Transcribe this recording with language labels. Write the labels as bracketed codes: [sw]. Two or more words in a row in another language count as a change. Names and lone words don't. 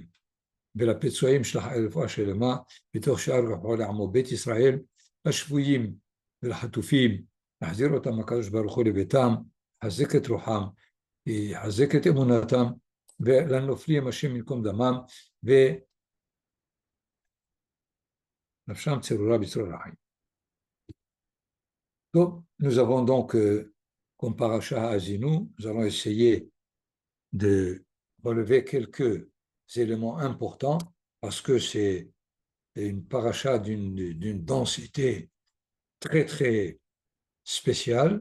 [he] ולפצועים שלח רפואה שלמה בתוך שאר רפואה לעמו בית ישראל, לשבויים ולחטופים, להחזיר אותם הקדוש ברוך הוא לביתם, יחזק את רוחם, יחזק את אמונתם, ולנופלים השם ינקום דמם, ונפשם צרורה בצרור החיים. [fr] Donc, nous avons donc, comme paracha Azinu, nous allons essayer de relever quelques éléments importants parce que c'est une paracha d'une densité très très spéciale.